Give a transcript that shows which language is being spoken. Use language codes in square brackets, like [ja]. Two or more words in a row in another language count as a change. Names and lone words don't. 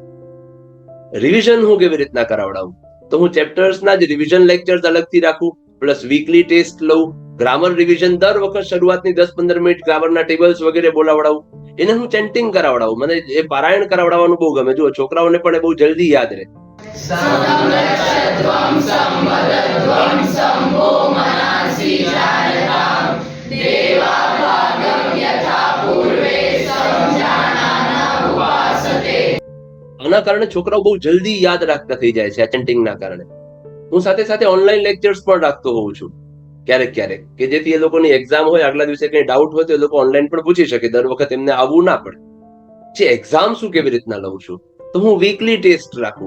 [gu] રિવિઝન હું કેવી રીતના કરાવડાવું? તો હું ચેપ્ટર્સના જ [en] revision lectures [gu] અલગથી રાખું, પ્લસ [en] weekly test [gu] લઉં. [en] grammar revision [gu] દર વખત શરૂઆતની 10-15 મિનિટ ગ્રામરના ટેબલ્સ વગેરે બોલાવડાવું. એને હું ચેન્ટિંગ કરાવડાવું. મને એ પારાયણ કરાવડાવવાનું બહુ ગમે. જુઓ, છોકરાઓને પણ એ બહુ જલ્દી યાદ રહે. [sa] संरक्षध्वं संवदध्वं शम्भो मनांसि जायतां देवाभागं यथा पूर्वे संजानाना उपासते। [gu] આના કારણે છોકરાઓ બહુ જલ્દી યાદ રાખતા થઈ જાય છે આ ચેન્ટિંગના કારણે. હું સાથે સાથે [en] online lectures [gu] પણ રાખતો હોઉં છું ક્યારેક ક્યારેક, કે જેથી એ લોકોની એક્ઝામ હોય, આગલા દિવસે કઈ ડાઉટ હોય તો એ લોકો ઓનલાઈન પણ પૂછી શકે, દર વખત એમને આવવું ના પડે. જે એક્ઝામ શું કેવી રીતના લઉં છું, તો હું [en] weekly test [gu] રાખું.